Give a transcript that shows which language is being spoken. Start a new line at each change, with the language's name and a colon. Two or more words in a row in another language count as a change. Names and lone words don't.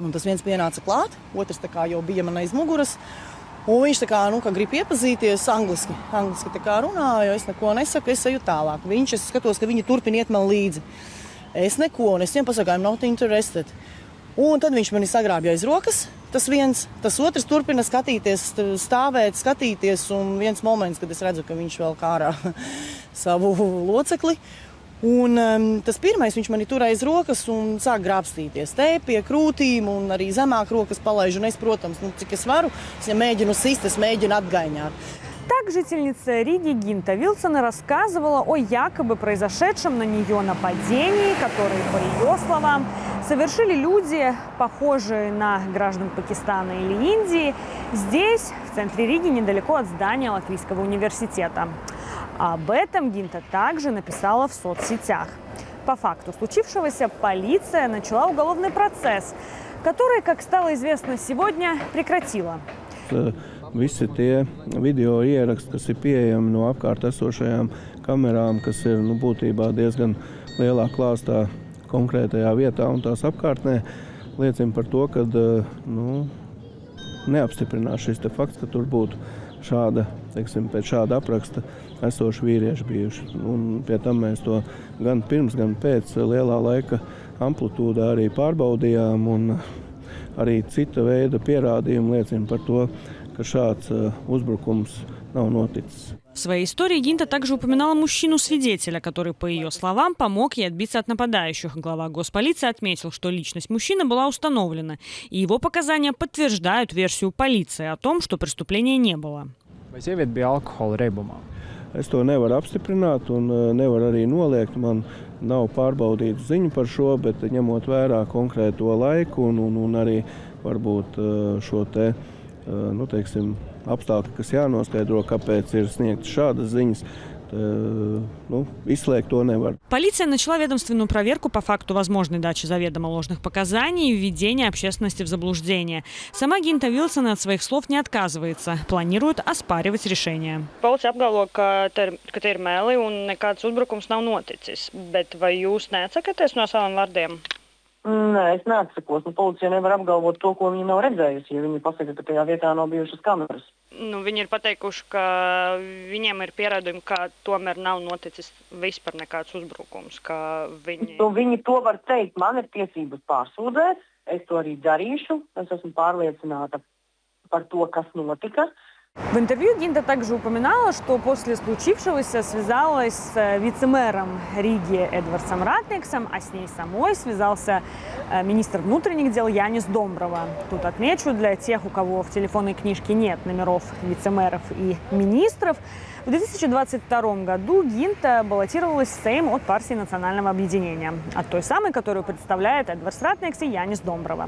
Latvian: Un tas viens pienāca klāt, otrs tā kā jau bija man aiz muguras. Un viņš tā kā, ka grib iepazīties angliski tā kā runāja, es neko nesaku, es eju tālāk. Es skatos, ka viņi turpina iet man līdzi. Es neko, un es viņam pasaku,
English: I'm not interested.
Latvian: Un tad viņš mani sagrābja aiz rokas, tas viens, tas otrs turpina skatīties, stāvēt, skatīties, un viens moments, kad es redzu, ka viņš vēl kārā savu locekli. Un tas pirmais, viņš mani tur aiz rokas un sāk grābstīties te pie krūtīm un arī zemāk rokas palaiž. Un es, protams, cik es varu, es mēģinu sist, es mēģinu atgaiņāt.
Russian: Так жительница Риги Гинта Вилсона рассказывала о якобы произошедшем на нее нападении, которое, по ее словам, совершили люди, похожие на граждан Пакистана или Индии, здесь, в центре Риги, недалеко от здания Латвийского университета. Об этом Гинта также написала в соцсетях. По факту случившегося полиция начала уголовный процесс, который, как стало известно сегодня, прекратила.
Latvian: Visi tie video ieraksti, kas ir pieejami no apkārt esošajām kamerām, kas ir būtībā diezgan lielā klāstā konkrētajā vietā un tās apkārtnē, liecina par to, ka neapstiprinās šis fakts, ka tur būtu šāda, pēc šāda apraksta esoši vīrieši bijuši. Un pie tam mēs to gan pirms, gan pēc lielā laika amplitūdā arī pārbaudījām, un arī cita veida pierādījumi liecina par to, ka šāds uzbrukums nav noticis.
Russian: В своей истории Гинта также упоминала мужчину-свидетеля, который, по ее словам, помог ей отбиться от нападающих. Глава госполиции отметил, что личность мужчины была установлена, и его показания подтверждают версию полиции о том, что преступления не было.
Latvian: Es to nevaru apstiprināt un nevaru arī noliegt. Man nav pārbaudītu ziņu par šo, bet ņemot vērā konkrēto laiku un arī varbūt šo te apstākļi, kas jānoskaidro, kāpēc ir sniegtas šādas ziņas, изследовать то nevar.
Russian: Полиция начала ведомственную проверку по факту возможной дачи заведомо ложных показаний и введения общественности в заблуждение. Сама Гинта Вилсона от своих слов не отказывается. Планирует оспаривать решение.
Latvian: Policija apgalvo, ka te ir meli un nekāds uzbrukums nav noticis. Bet vai jūs neatsakaties no saviem vārdiem? Nē, es neatsakos. Policija nevar apgalvot to, ko viņi nav redzējusi, ja viņi pasaka, ka tajā vietā nav bijušas kameras. Viņi ir pateikuši, ka viņiem ir pierādījumi, ka tomēr nav noticis vispār nekāds uzbrukums. Viņi to var teikt. Man ir tiesības pārsūdzēt. Es to arī darīšu. Es esmu pārliecināta par to, kas notika.
Russian: В интервью Гинта также упоминала, что после случившегося связалась с вице-мэром Риги Эдвардсом Ратниксом, а с ней самой связался министр внутренних дел Янис Домброва. Тут отмечу для тех, у кого в телефонной книжке нет номеров вице-мэров и министров, в 2022 году Гинта баллотировалась в Сейм от партии Национального объединения, от той самой, которую представляет Эдвардс Ратникс и Янис Домброва.